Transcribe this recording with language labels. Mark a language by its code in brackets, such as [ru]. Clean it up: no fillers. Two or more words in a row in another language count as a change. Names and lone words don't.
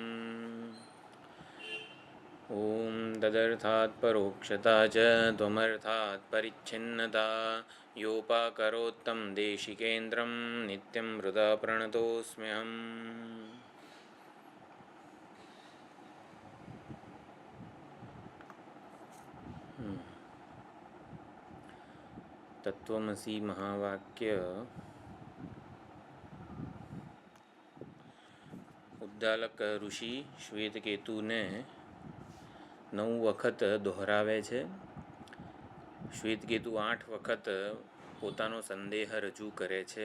[sa] ओम तदर्थात् परोक्षता च त्वमर्थात् परिच्छिन्नता योपाकरोत्तं देशिकेन्द्रं नित्यं हृदा प्रणतोऽस्म्यहम्। तत्वमसि महावाक्य [gu] ઉદ્દાલક ઋષિ શ્વેતકેતુને 9 વખત દોહરાવે છે. શ્વેતકેતુ 8 વખત પોતાનો સંદેહ રજૂ કરે છે.